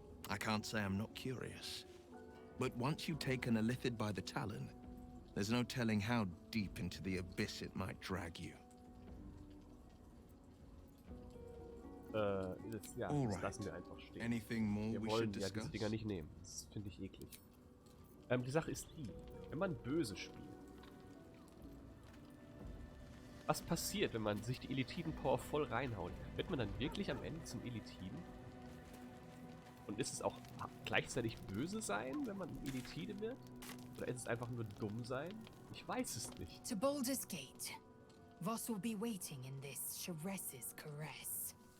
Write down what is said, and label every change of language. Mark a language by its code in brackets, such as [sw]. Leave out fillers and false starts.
[en] I can't say I'm not curious. But once you've taken a lithid by the talon, there's no telling how deep into the abyss it might drag you. [de] Ja, das lassen wir einfach stehen. [en] Anything more [de] Wir wollen ja diese Dinger nicht nehmen. Das finde ich eklig. Die Sache ist die, wenn man böse spielt, was passiert, wenn man sich die Elitiden-Power voll reinhaut? Wird man dann wirklich am Ende zum Elitiden? Und ist es auch gleichzeitig böse sein, wenn man ein Elitide wird? Oder ist es einfach nur dumm sein? Ich weiß es nicht. [en] To Baldur's Gate. Voss will be waiting in this Shares's caress.